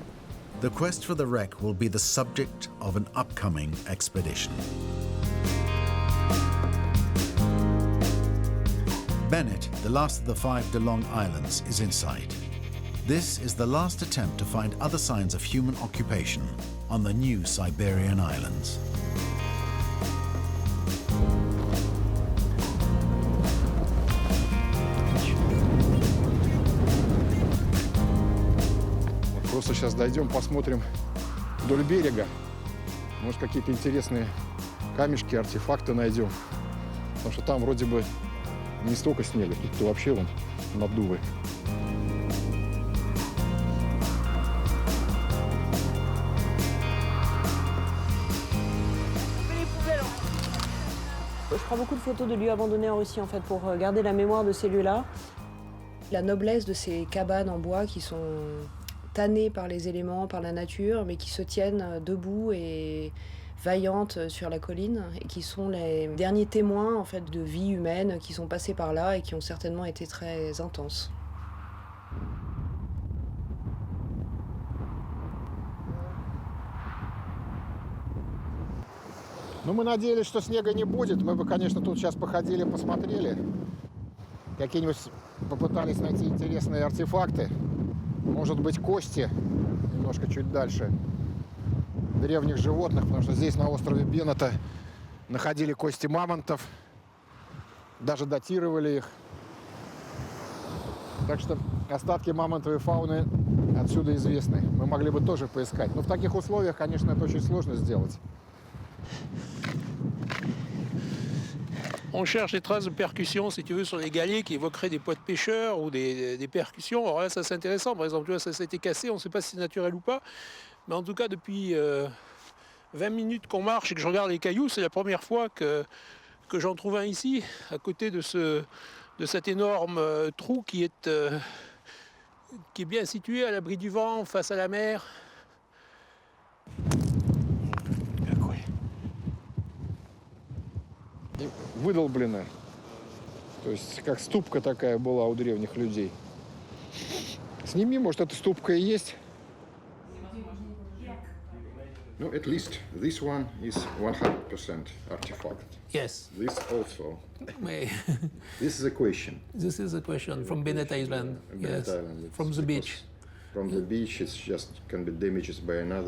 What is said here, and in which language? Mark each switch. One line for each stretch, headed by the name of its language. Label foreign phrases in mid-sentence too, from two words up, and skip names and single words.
English: The quest for the wreck will be the subject of an upcoming expedition. Bennett, the last of the 5 De Long Islands, is in sight. This is the last attempt to find other signs of human occupation on the new Siberian islands.
Russian: Просто сейчас дойдем, посмотрим вдоль берега. Может, какие-то интересные камешки, артефакты найдем. Потому что там вроде бы не столько снега, тут-то вообще вон наддувы.
French: Je prends beaucoup de photos de lieux abandonnés en Russie en fait pour garder la mémoire de ces lieux-là. La noblesse de ces cabanes en bois qui sont tannées par les éléments, par la nature, mais qui se tiennent debout et vaillantes sur la colline et qui sont les derniers témoins en fait de vie humaine qui sont passés par là et qui ont certainement été très intenses.
Russian: Ну, мы надеялись, что снега не будет. Мы бы, конечно, тут сейчас походили, посмотрели. Какие-нибудь попытались найти интересные артефакты. Может быть, кости, немножко чуть дальше, древних животных, потому что здесь, на острове Беннета, находили кости мамонтов, даже датировали их. Так что остатки мамонтовой фауны отсюда известны. Мы могли бы тоже поискать. Но в таких условиях, конечно, это очень сложно сделать.
French: On cherche des traces de percussions, si tu veux, sur les galets qui évoqueraient des poids de pêcheurs ou des percussions. Alors là, ça c'est intéressant. Par exemple, tu vois, ça a été cassé, on ne sait pas si c'est naturel ou pas. Mais en tout cas, depuis 20 minutes qu'on marche et que je regarde les cailloux, c'est la première fois que j'en trouve un ici, à côté de cet énorme trou qui est bien situé à l'abri du vent, face à la mer.
Russian: Выдолблено. То есть как ступка такая была у древних людей. Сними, может, эта ступка и есть.
English: No, at least this one is 100% artifact. Yes. This also. May- This is a question. This is a question from Bennett Island. Bennett Yes, Island, from the beach. From the beach, it's just can be damaged by another.